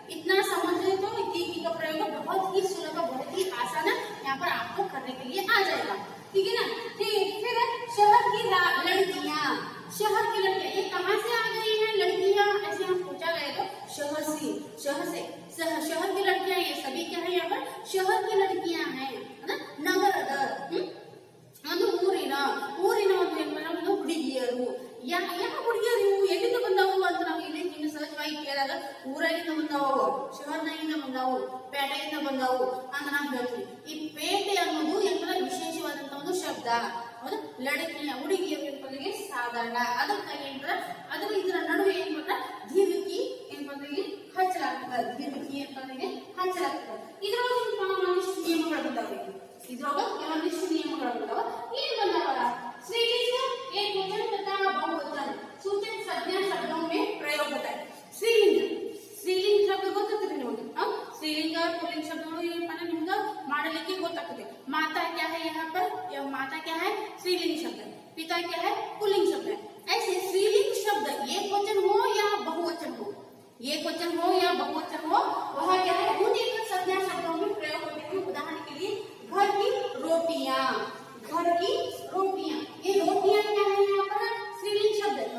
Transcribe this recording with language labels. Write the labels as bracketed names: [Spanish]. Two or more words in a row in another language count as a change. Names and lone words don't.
[Hindi] इतना समझ ले तो की का प्रयोग बहुत ही सुलभ, बहुत ही आसान यहाँ पर आपको करने के लिए आ जाएगा. ठीक है ना? ठीक. फिर शहर की लड़कियां, शहर की लड़कियां ये कहाँ से आ गई हैं लड़कियां? ऐसे हम पूछा गया तो शहर से. शहर की लड़कियां ये सभी क्या है? यहाँ पर शहर की लड़कियां हैं. [Kannada] ನಗರದ ಒಂದು ಊರಿನ ಒಂದು ಹುಡುಗಿಯರು. ಯಾವ ಹುಡುಗಿಯರು ಎಲ್ಲಿಂದ ಬಂದವು ಅಂತ ನಾವು ಇಲ್ಲಿ ಇನ್ನು ಸಹಜವಾಗಿ ಕೇಳಿದಾಗ ಊರಾಗಿಂದ ಬಂದವು, ಶಹರ್ನಾಗಿಂದ ಬಂದವು, ಪೇಟೆಯಿಂದ ಬಂದವು ಅಂತ ನಾವು ಹೇಳ್ತೀವಿ. ಈ ಪೇಟೆ ಅನ್ನೋದು ಏನಂದ್ರೆ ವಿಶೇಷವಾದಂತ ಒಂದು ಶಬ್ದ. ಹೌದಾ? ಲड़कियां ಹುಡುಗಿಯರು ಎಂಬುದಕ್ಕೆ ಸಾಧಾರಣ. ಅದಕ್ಕಾಗಿ ಏನಂದ್ರೆ ಅದರ ಇದರ ನಡುವೆ ಏನ್ ಮಾಡ್ತಾರೆ ದೀರ್ಘಕಿ ಎಂಬುದಕ್ಕೆ ಹಚ್ಚಲಾಗ್ತದೆ. ದೀರ್ಘಕಿ ಎಂಬುದಕ್ಕೆ ಹಚ್ಚಲಾಗ್ತದೆ. ಇದ್ರೊಳಗೆ ಒಂದಿಷ್ಟು ನಿಯಮಗಳು ಬಂದಾವೆ. ಇದ್ರೊಳಗೆ ಒಂದಿಷ್ಟು ನಿಯಮಗಳು ಬಂದಾವ. ಏನ್ ಬಂದಾವ? [Hindi] स्त्रीलिंग, एकवचन तथा बहुवचन सूचक संज्ञा शब्दों में प्रयोग होता है. स्त्रीलिंग शब्द [Kannada] ಗೊತ್ತಿದೆ ನಿಮಗೆ. [Hindi] स्त्रीलिंग और पुल्लिंग शब्दों ये निम्न [Kannada] ಮಾಡಲಿಕ್ಕೆ ಗೊತ್ತಾಗ್ತದೆ. [Hindi] माता क्या है यहाँ पर? यह माता क्या है? स्त्रीलिंग शब्द है. पिता क्या है? पुल्लिंग शब्द है. ऐसे स्त्रीलिंग शब्द एक वचन हो या बहुवचन हो, एक वचन हो या बहुवचन हो, वह क्या है उन एक संज्ञा शब्दों में प्रयोग होते हैं। उदाहरण के लिए घर की रोटियां, घर की रोटियां, ये रोटियां क्या है यहाँ पर स्त्रीलिंग शब्द है।